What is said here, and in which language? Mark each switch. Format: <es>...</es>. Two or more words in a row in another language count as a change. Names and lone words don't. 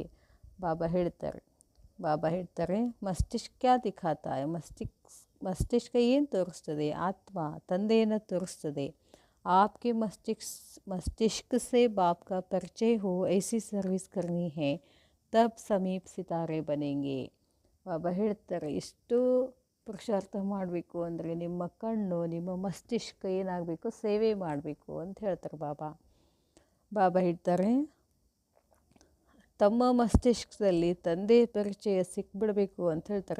<kn>ಬಾಬಾ ಹೇಳ್ತಾರೆ</kn> <hi>मस्तिष्क क्या दिखाता है.</hi> <kn>ಮಸ್ತಿಷ್ಕ ಏನು ತೋರಿಸ್ತದೆ, ಆತ್ಮ ತಂದೆಯನ್ನು ತೋರಿಸ್ತದೆ.</kn> <hi>आपके मस्तिष्क से बाप का परिचय हो ऐसी सर्विस करनी है, तब समीप सितारे बनेंगे.</hi> <kn>ಬಾಬಾ ಹೇಳ್ತಾರೆ, ಇಷ್ಟು ಪುರುಷಾರ್ಥ ಮಾಡಬೇಕು ಅಂದರೆ ನಿಮ್ಮ ಕಣ್ಣು ನಿಮ್ಮ ಮಸ್ತಿಷ್ಕ ಏನಾಗಬೇಕು, ಸೇವೆ ಮಾಡಬೇಕು ಅಂತ ಹೇಳ್ತಾರೆ ಬಾಬಾ. ಬಾಬಾ ಹೇಳ್ತಾರೆ, ತಮ್ಮ ಮಸ್ತಿಷ್ಕದಲ್ಲಿ ತಂದೆ ಪರಿಚಯ ಸಿಕ್ಬಿಡಬೇಕು ಅಂತ ಹೇಳ್ತಾರೆ.</kn>